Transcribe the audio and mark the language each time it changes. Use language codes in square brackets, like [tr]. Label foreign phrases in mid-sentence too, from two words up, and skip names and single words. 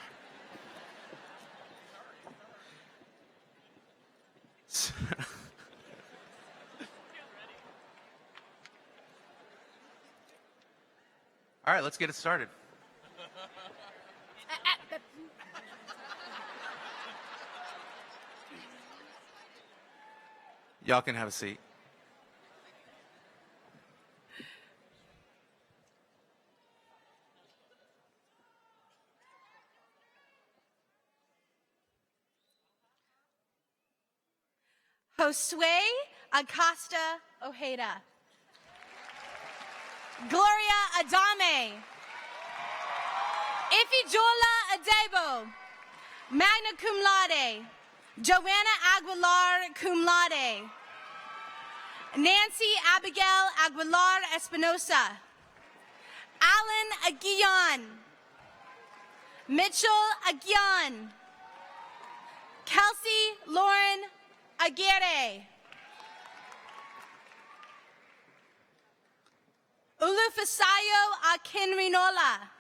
[en] All right, let's get it started. Y'all can have a seat. Josue Acosta Ojeda. Gloria Adame. Ifijola Adebo. [la] Magna cum laude. [en] Joanna Aguilar [la] cum laude. [en] Nancy Abigail Aguilar Espinosa. Alan Aguillon. Mitchell Aguillon. Kelsey Lauren Aguirre. Ulufasayo Akinrinola.